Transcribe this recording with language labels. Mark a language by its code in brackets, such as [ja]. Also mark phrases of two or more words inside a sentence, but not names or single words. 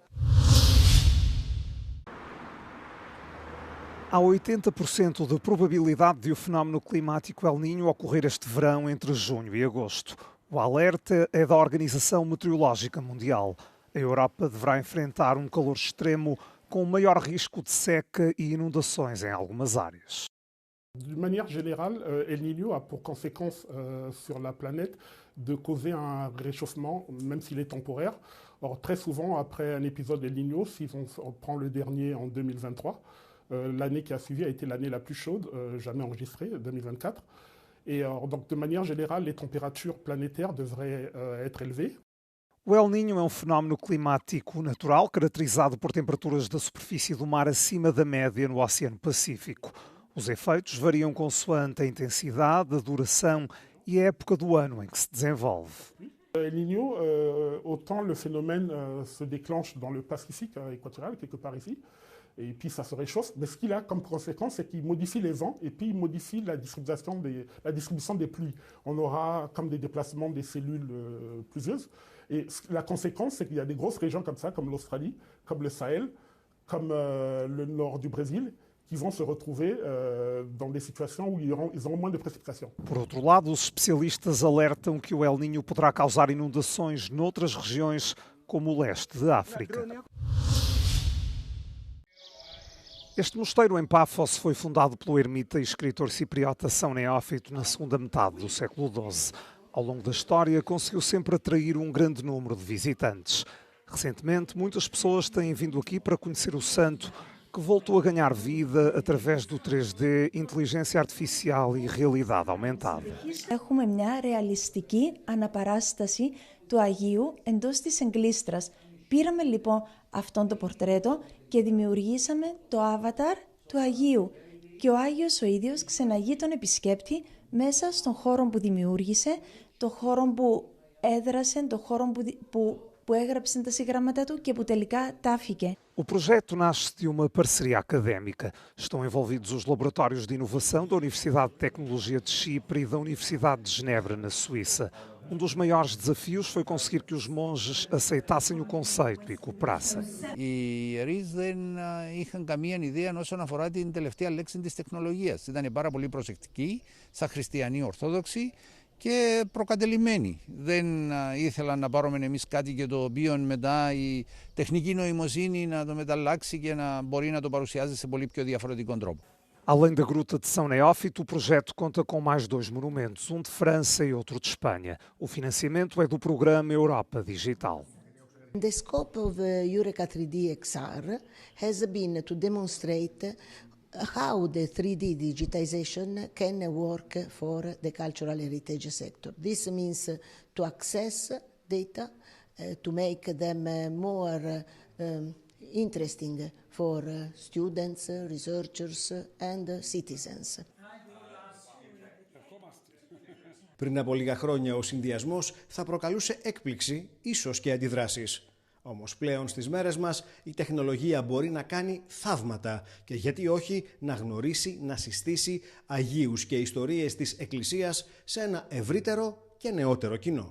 [pt] Há 80% de probabilidade de o fenómeno climático El Niño ocorrer este verão entre junho e agosto. O alerta é da Organização Meteorológica Mundial. A Europa deverá enfrentar um calor extremo com maior risco de seca e inundações em algumas áreas. [fr] De manière générale, El Niño a pour conséquence sur la planète de causer un réchauffement, même s'il est temporaire. Or, très souvent, après un épisode El Niño, si on prend le dernier en 2023, l'année qui a suivi a été l'année la plus chaude jamais enregistrée, 2024. Et donc, de manière générale, les températures planétaires devraient être élevées. [pt] O El Niño é um fenómeno climático natural caracterizado por temperaturas da superfície do mar acima da média no Oceano Pacífico. Os efeitos variam consoante a intensidade, a duração e a época do ano em que se desenvolve. [fr] El Niño, autant le phénomène se déclenche dans le Pacifique équatorial, quelque part ici, et puis ça se réchauffe, mais ce qu'il a comme conséquence, c'est qu'il modifie les vents et puis il modifie la distribution des pluies. On aura comme des déplacements des cellules pluvieuses, et la conséquence, c'est qu'il y a des grosses régions comme ça, comme l'Australie, comme le Sahel, comme le nord du Brésil, qui vão se retrouver dans des situations où ils auront moins de précipitations. [pt] Por outro lado, os especialistas alertam que o El Niño poderá causar inundações noutras regiões, como o leste da África. Este mosteiro em Paphos foi fundado pelo ermita e escritor cipriota São Neófito na segunda metade do século XII. Ao longo da história, conseguiu sempre atrair um grande número de visitantes. Recentemente, muitas pessoas têm vindo aqui para conhecer o santo, que voltou a ganhar vida através do 3D, inteligência artificial e realidade aumentada. [el] Έχουμε μια ρεαλιστική αναπαράσταση του Αγίου εντός της εγκλίστρας. Πήραμε λοιπόν αυτόν το πορτρέτο και δημιουργήσαμε το avatar του Αγίου. Και ο Άγιος ο ίδιος ξεναγεί τον επισκέπτη μέσα στον χώρο που δημιούργησε, το χώρο που έδρασε, το χώρο που έγραψε τα συγγράμματα του και που τελικά τάφηκε. [pt] O projeto nasce de uma parceria académica. Estão envolvidos os laboratórios de inovação da Universidade de Tecnologia de Chipre e da Universidade de Genebra, na Suíça. Um dos maiores desafios foi conseguir que os monges aceitassem o conceito e cooperassem. [el] Οι ιερείς δεν είχαν καμία ιδέα όσον αφορά την τελευταία λέξη της τεχνολογίας. Ήταν πάρα πολύ προσεκτικοί, σαν χριστιανοί Ορθόδοξοι και προκατελημένοι. Δεν ήθελαν να πάρουμε εμείς κάτι και το οποίο μετά η τεχνική νοημοσύνη να το μεταλλάξει και να μπορεί να το παρουσιάζει σε πολύ πιο διαφορετικό τρόπο. [pt] Além da Gruta de São Neófito, o projeto conta com mais 2 monumentos, um de França e outro de Espanha. O financiamento é do programa Europa Digital. [en] The scope of Eureka 3D XR has been to demonstrate how the 3D digitization can work for the cultural heritage sector. This means to access data, to make them more interesting for students, researchers and citizens. [el] Πριν από λίγα χρόνια ο συνδυασμός θα προκαλούσε έκπληξη, ίσως και αντιδράσεις. Όμως πλέον στις μέρες μας η τεχνολογία μπορεί να κάνει θαύματα και γιατί όχι να γνωρίσει, να συστήσει αγίους και ιστορίες της Εκκλησίας σε ένα ευρύτερο και νεότερο κοινό.